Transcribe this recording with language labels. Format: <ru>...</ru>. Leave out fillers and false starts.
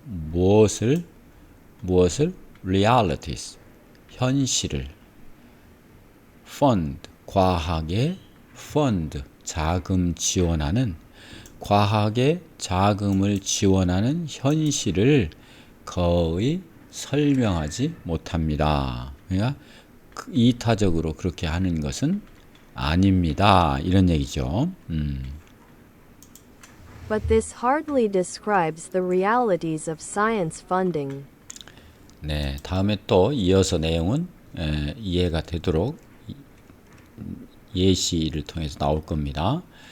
<ko>무엇을 realities 현실을 fund 과학에 fund 자금 지원하는 과학에 자금을 지원하는 현실을 거의 설명하지 못합니다. 그러니까 이타적으로 그렇게 하는 것은 아닙니다. 이런 얘기죠.</ko> <en>But this hardly describes the realities of science funding.</en> <ko>네, 다음에 또 이어서 내용은 이해가 되도록 예시를 통해서 나올 겁니다.</ko>